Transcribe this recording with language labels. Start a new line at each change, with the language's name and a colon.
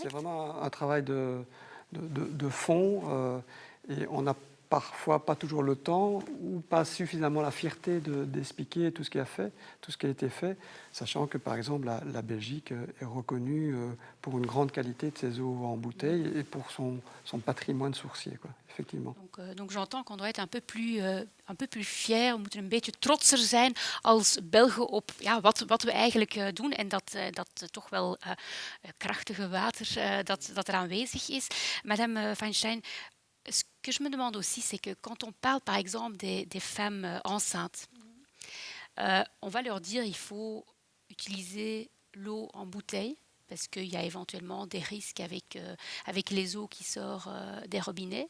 French: C'est vraiment un travail de fond et on n'a parfois pas toujours le temps ou pas suffisamment la fierté d'expliquer tout ce qui a été fait, sachant que par exemple la Belgique est reconnue pour une grande qualité de ses eaux en bouteille et pour son patrimoine sourcier, quoi, effectivement. Donc j'entends qu'on doit être un peu plus fier,
Dutch: we moeten een beetje trotser zijn als Belgen op wat we eigenlijk doen en dat toch wel krachtige water dat er aanwezig is.
French: Madame Van Stein, ce que je me demande aussi, c'est que quand on parle par exemple des femmes enceintes, on va leur dire il faut utiliser l'eau en bouteille parce qu'il y a éventuellement des risques avec les eaux qui sortent des robinets.